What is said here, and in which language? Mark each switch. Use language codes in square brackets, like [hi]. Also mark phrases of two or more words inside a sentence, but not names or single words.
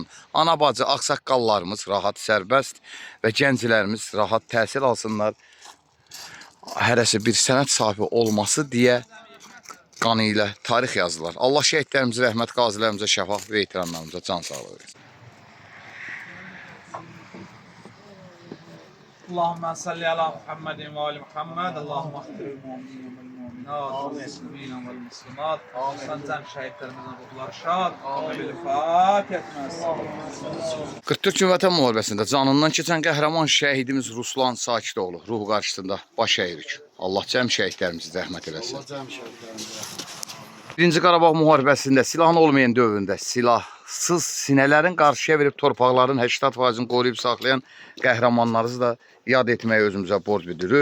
[az] Ana bacı ağsaqqallarımız rahat sərbəst və gənclərimiz rahat təhsil alsınlar. Hərəsi bir sənət sahibi olması deyə qanı ilə tarix yazdılar. Allah şəhidlərimizə rəhmət, qazilərimizə şəfa və ehtiramlarımıza can sağlığı versin. [ar] اللهم صل على محمد وآل محمد. اللهم اغفر للمؤمنين والمؤمنات والمسلمين والمسلمات. [az] Sen cem şehitlerimizin ruhları şad. Amin. Fatiha. 44 gün vətən müharibəsində canından keçən qəhrəman şəhidimiz Ruslan Sakidoğlu ruhu qarşısında baş əyirik. Allah cəm şəhidlərimizi rəhmət eləsin. Birinci Qarabağ müharibəsində silahın olmayan dövründə silahsız sinələrin qarşıya verib torpaqların 80%-ni qoruyub saxlayan qəhrəmanlarımızı da yad etməyə özümüzə borc bildirir.